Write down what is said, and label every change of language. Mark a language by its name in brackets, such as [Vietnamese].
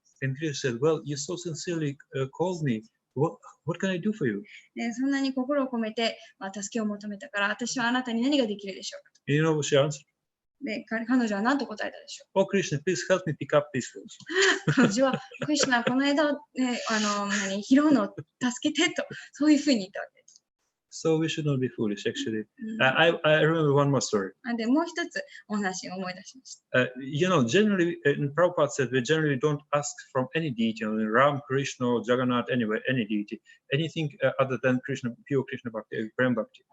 [English] And Krishna said, well, you so sincerely called me. What can I do for you? [Japanese] で、そんなに心を込めて、助けを求めたから、私はあなたに何ができるでしょうか。 [English] And you know what she answered? [Japanese] で、彼女は何と答えたでしょう。 [English] Oh, Krishna, please help me pick up these fruits. [Japanese] 彼女は、クリシュナ、この枝を、拾うのを助けてと、そういうふうに言ったわけです。 [English] So we should not be foolish, actually. I remember one more story. [Japanese] で、もう一つお話を思い出しました。 [English] Generally, in Prabhupada said, we generally don't ask from any deity, Ram, Krishna, or Jagannath, anyway, any deity, anything other than Krishna, pure Krishna Bhakti, Prem Bhakti.